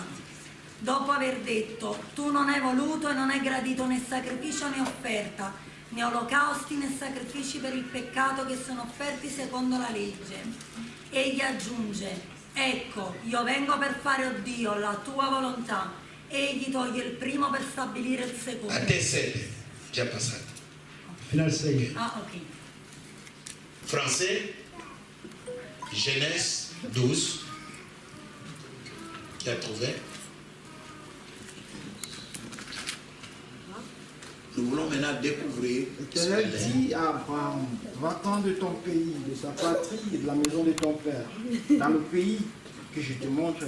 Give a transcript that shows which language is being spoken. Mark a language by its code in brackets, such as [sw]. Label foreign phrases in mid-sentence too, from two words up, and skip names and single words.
[it] Dopo aver detto: tu non hai voluto e non hai gradito né sacrificio né offerta, né olocausti né sacrifici per il peccato che sono offerti secondo la legge. Egli aggiunge: ecco, io vengo per fare, o Dio, la tua volontà. Egli toglie il primo per stabilire il secondo. A te 7, già passato. Fino al 6. Ah, ok. [fr] Français, Genèse 12. Qui a trouvé? Nous voulons maintenant découvrir L'Éternel dit à Abraham, va-t'en de ton pays, de sa patrie et de la maison de ton père, dans le pays que je te montrerai.